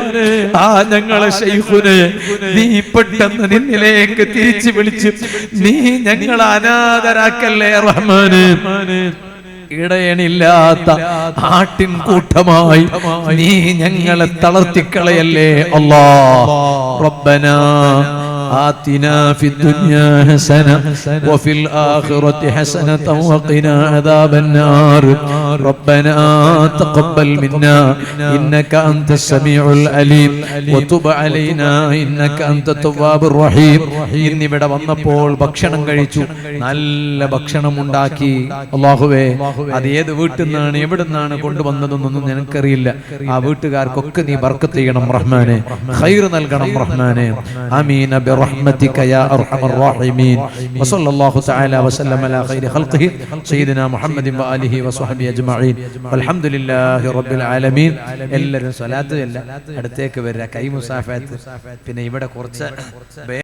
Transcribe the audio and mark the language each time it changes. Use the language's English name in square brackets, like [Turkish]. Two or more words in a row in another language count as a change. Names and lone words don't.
[Malayalam] ആ ഞങ്ങളെ ശൈഖുനെ നീ പെട്ടെന്ന് നിന്നിലേക്ക് തിരിച്ചു വിളിച്ച് നീ ഞങ്ങളെ അനാഥരാക്കല്ലേ റഹ്മാനേ. ഇടയണില്ലാത്ത ആട്ടിൻ കൂട്ടമായി നീ ഞങ്ങളെ തളർത്തിക്കളയല്ലേ അല്ലാഹ്. [Arabic] റബ്ബനാ آتنا في الدنيا حسنة وفي الآخرة حسنة وقنا عذاب النار. ربنا تقبل منا إنك أنت السميع العليم وتب علينا إنك أنت التواب الرحيم. [Malayalam] ഇന്നിവിടെ വന്നപ്പോൾ ഭക്ഷണം കഴിച്ചു, നല്ല ഭക്ഷണം ഉണ്ടാക്കി. അല്ലാഹുവേ, അത് ഏത് വീട്ടിൽ നിന്നാണ് എവിടെ നിന്നാണ് കൊണ്ടുവന്നതെന്നൊന്നും ഞങ്ങൾക്കറിയില്ല. ആ വീട്ടുകാർക്കൊക്കെ നീ ബർക്കത്ത് ചെയ്യണം റഹ്മാനെ, ഖൈർ നൽകണം റഹ്മാനെ. [Arabic] ആമീൻ برحمتك يا أرحم الراحمين. وصلى الله تعالى وسلم على خير خلقه سيدنا محمد وآله وصحبه أجمعين والحمد لله رب العالمين. [Malayalam] എല്ലാവരും സ്വലാത്ത് ചൊല്ലുക. അടുത്തേക്ക് വരിക, കൈ മുസാഫത്ത്. പിന്നെ ഇവിടെ കുറച്ച്